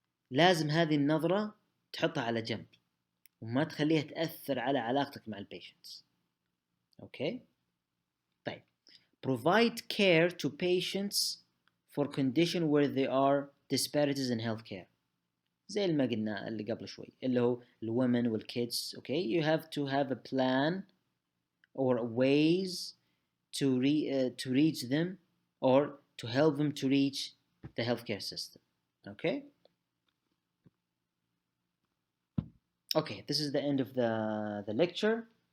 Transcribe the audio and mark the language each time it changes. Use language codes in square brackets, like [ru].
[ar] لازم هذه النظرة تحطها على جنب وما تخليها تأثر على علاقتك مع البيشنتس. اوكي. طيب. [en] Provide care to patients for condition where there are disparities in healthcare. [ar] زي ما قلنا اللي قبل شوي اللي هو الwomen والkids. [en] Okay, you have to have a plan or ways to reach them or to help them to reach the healthcare system. Okay. Okay, this is the end of the lecture.